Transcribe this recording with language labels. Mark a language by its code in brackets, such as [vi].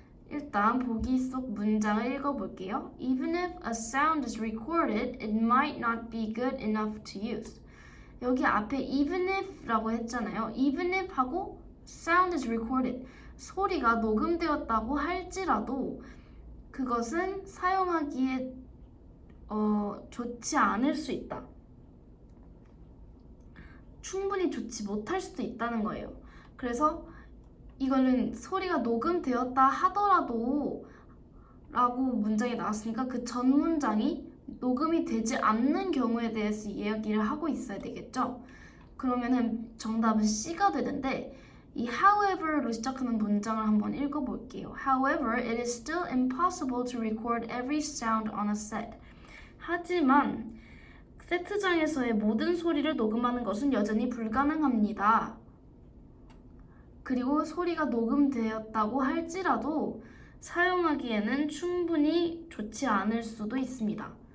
[ko] 일단 보기 속 문장을 읽어볼게요. [en] Even if a sound is recorded, it might not be good enough to use. [ko] 여기 앞에 even if라고 했잖아요. [en] even if [ko] 하고 [en] sound is recorded. [ko] 소리가 녹음되었다고 할지라도 그것은 사용하기에 좋지 않을 수 있다. 충분히 좋지 못할 수도 있다는 거예요. 그래서 이거는 소리가 녹음되었다 하더라도 라고 문장이 나왔으니까 그 전 문장이 녹음이 되지 않는 경우에 대해서 이야기를 하고 있어야 되겠죠. 그러면은 정답은 C가 되는데 이 however로 시작하는 문장을 한번 읽어볼게요. [en] However, it is still impossible to record every sound on a set. [ko] 하지만 세트장에서의 모든 소리를 녹음하는 것은 여전히 불가능합니다. 그리고 소리가 녹음되었다고 할지라도 사용하기에는 충분히 좋지 않을 수도 있습니다.